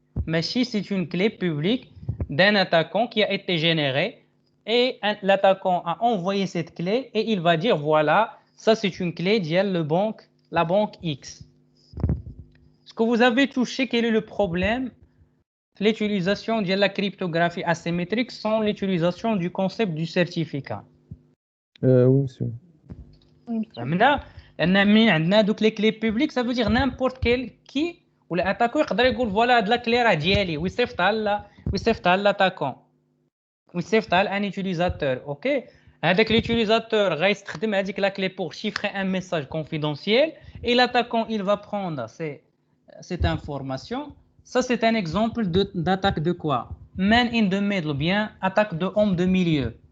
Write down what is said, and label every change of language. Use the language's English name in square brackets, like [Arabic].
[French] Mais si c'est une clé publique d'un attaquant qui a été générée et l'attaquant a envoyé cette clé et il va dire voilà, ça c'est une clé de la banque X. Est-ce que vous avez touché quel est le problème? L'utilisation de la cryptographie asymétrique sans l'utilisation du concept du certificat. Oui, monsieur. [Arabic] فهمنا لان من عندنا دوك لي كلي بوبليك [French] ça veut dire n'importe quel qui [Arabic] ولا اتاكو يقدر يقول فوالا هاد لا كلي راه ديالي ويصيفطها لاتاكون ويصيفطها لان يوتيليزاتور. اوكي هذاك [French] l'utilisateur [Arabic] غيستخدم هذيك [French] لا كلي pour chiffrer un message confidentiel et l'attaquant il va prendre cette information. Ça c'est un exemple d'attaque de quoi? Man in the middle, bien attaque de homme de milieu.